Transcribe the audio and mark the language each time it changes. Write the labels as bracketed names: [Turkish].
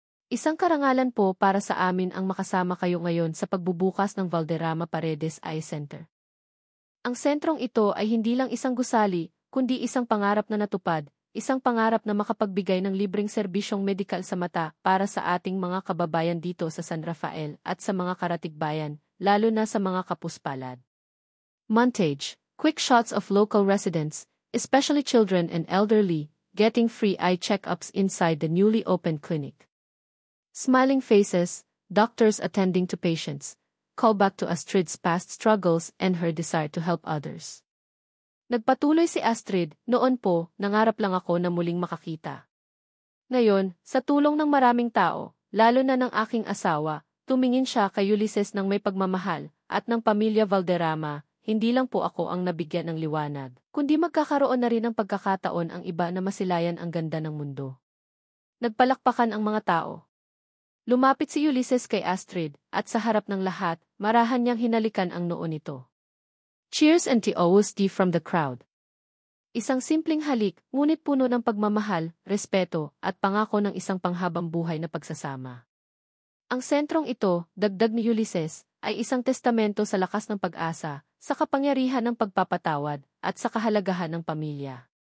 [Filipino] Isang karangalan po para sa amin ang makasama kayo ngayon sa pagbubukas ng Valderrama Paredes Eye Center. Ang sentrong ito ay hindi lang isang gusali, kundi isang pangarap na natupad, isang pangarap na makapagbigay ng libreng serbisyong medikal sa mata para sa ating mga kababayan dito sa San Rafael at sa mga karatigbayan, lalo na sa mga kapuspalad. [English] Montage, quick shots of local residents, especially children and elderly, getting free eye checkups inside the newly opened clinic. Smiling faces, doctors attending to patients, call back to Astrid's past struggles and her desire to help others. [Filipino] Nagpatuloy si Astrid, noon po, nangarap lang ako na muling makakita. Ngayon, sa tulong ng maraming tao, lalo na ng aking asawa, tumingin siya kay Ulysses ng may pagmamahal, at ng pamilya Valderrama, hindi lang po ako ang nabigyan ng liwanag, kundi magkakaroon na rin ng pagkakataon ang iba na masilayan ang ganda ng mundo. Nagpalakpakan ang mga tao. Lumapit si Ulysses kay Astrid, at sa harap ng lahat, marahan niyang hinalikan ang noo nito. [English] Cheers and TOSD from the crowd. [Filipino] Isang simpleng halik, ngunit puno ng pagmamahal, respeto, at pangako ng isang panghabang buhay na pagsasama. Ang sentrong ito, dagdag ni Ulysses, ay isang testamento sa lakas ng pag-asa, sa kapangyarihan ng pagpapatawad, at sa kahalagahan ng pamilya.